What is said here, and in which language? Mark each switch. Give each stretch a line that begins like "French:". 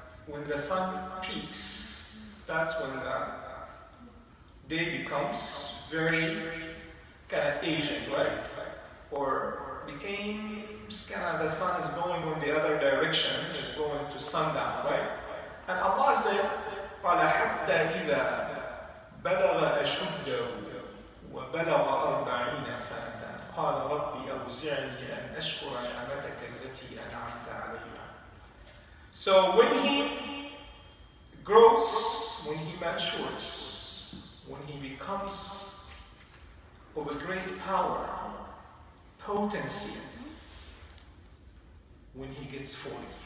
English: When the sun peaks, that's when the day becomes very kind of aging, right? Or became kind of the sun is going in the other direction, is going to sundown, right?
Arabic: And Allah said, قال حتى إذا بلغ أشده وبلغ 40 سنة قال ربي أوزعني أن أشكر نعمتك التي أنعمت عليها.
English: So when he grows, when he matures, when he becomes of a great power, potency, when he gets 40.